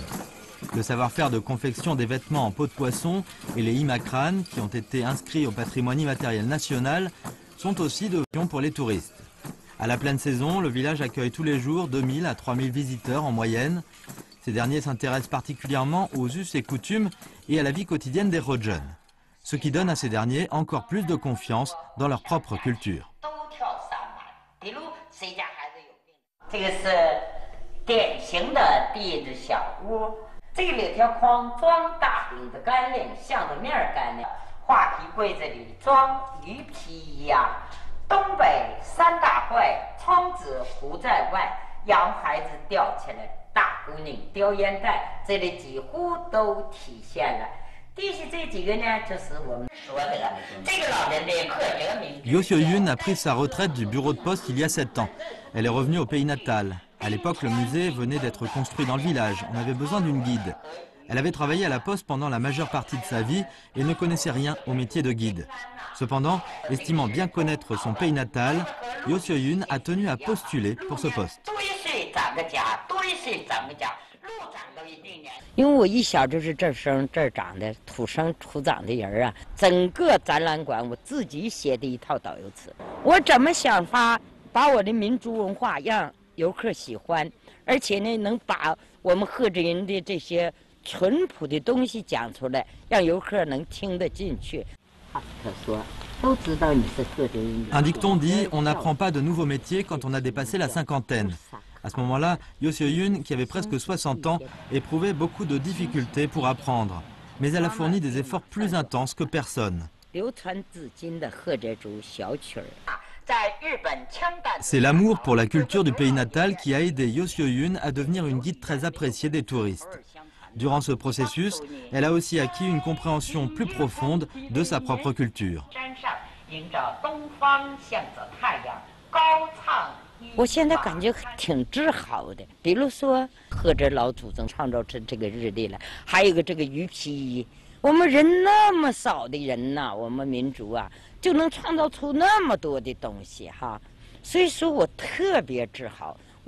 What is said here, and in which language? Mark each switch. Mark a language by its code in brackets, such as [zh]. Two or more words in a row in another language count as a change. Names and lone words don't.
[fr] Le savoir-faire de confection des vêtements en peau de poisson et les Imakran, qui ont été inscrits au patrimoine immatériel national, sont aussi d'option pour les touristes. À la pleine saison, le village accueille tous les jours 2000 à 3000 visiteurs en moyenne. Ces derniers s'intéressent particulièrement aux us et coutumes et à la vie quotidienne des Hodjon, ce qui donne à ces derniers encore plus de confiance dans leur propre culture. [zh] 这个是典型的地质小屋，这里条筐装大饼的干粮，像着面干粮，画皮柜子里装鱼皮一样。东北3大怪，窗子糊在外，洋孩子吊起来，大姑娘叼烟袋，这里几乎都体现了。地下这几个呢，就是我们说的这个老人的贺哲名。 [fr] Yo Seo-yun a pris sa retraite du bureau de poste il y a 7 ans. Elle est revenue au pays natal. À l'époque, le musée venait d'être construit dans le village. On avait besoin d'une guide. Elle avait travaillé à la poste pendant la majeure partie de sa vie et ne connaissait rien au métier de guide. Cependant, estimant bien connaître son pays natal, Yo Seo-yun a tenu à postuler pour ce poste. [zh] 因为我一小就是这生这儿长的，土生土长的人啊，整个展览馆我自己写的一套导游词，我怎么想法把我的民族文化让游客喜欢，而且呢能把我们贺哲人的这些淳朴的东西讲出来，让游客能听得进去。他说。 [fr] Un dicton dit « On n'apprend pas de nouveaux métiers quand on a dépassé la cinquantaine ». À ce moment-là, Yo Seo-yun, qui avait presque 60 ans, éprouvait beaucoup de difficultés pour apprendre. Mais elle a fourni des efforts plus intenses que personne. C'est l'amour pour la culture du pays natal qui a aidé Yo Seo-yun à devenir une guide très appréciée des touristes. Durant ce processus, elle a aussi acquis une compréhension plus profonde de sa propre culture. [zh] 我现在感觉挺自豪的，比如说贺哲老祖宗创造出这个日历了，还有个这个鱼皮衣。我们人那么少的人呐，我们民族啊，就能创造出那么多的东西哈，所以说我特别自豪。